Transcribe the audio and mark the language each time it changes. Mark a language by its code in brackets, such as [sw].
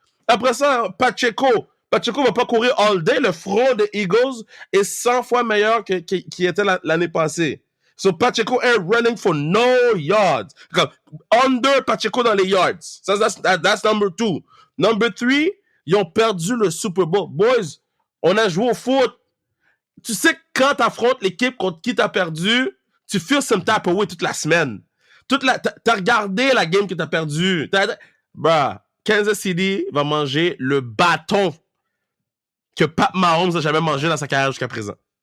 [fr] Après ça, Pacheco va pas courir all day. Le front des Eagles est 100 fois meilleur qu'il était l'année passée. [en] So Pacheco ain't running for no yards. [fr] Under Pacheco dans les yards. [en] So that's number 2. Number 3, [fr] ils ont perdu le Super Bowl. Boys, on a joué au foot. Tu sais que quand t'affrontes l'équipe contre qui t'as perdu, tu [en] feel some type of way [fr] toute la semaine. T'as regardé la game que t'as perdue. Bruh, Kansas City va manger le bâton que Pat Mahomes n'a jamais mangé dans sa carrière jusqu'à présent.